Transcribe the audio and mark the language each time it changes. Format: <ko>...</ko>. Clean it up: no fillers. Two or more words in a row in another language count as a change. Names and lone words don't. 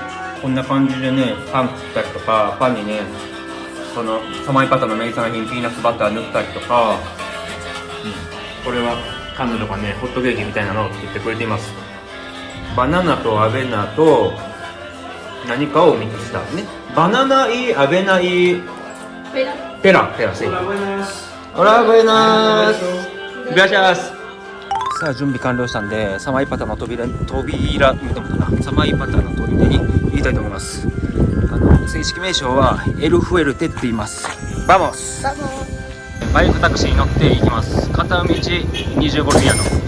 <ja>こんな感じでね、パン食ったりとか、パンにねこのサマイパタの名産品ピーナッツバター塗ったりとか、これは彼女がねホットケーキみたいなのを作ってくれています。バナナとアベナと何かをミックスしたね。</ja> <es>banana y avena y pera sí. Hola buenas. Gracias.</es> <ja>さあ準備完了したんで、サマイパタの扉言うてもかな、サマイパタの砦に行きたいと思います。正式名称はエルフエルテって言います。Vamos。バイクタクシーに乗って行きます。片道25ルピアの。</ja>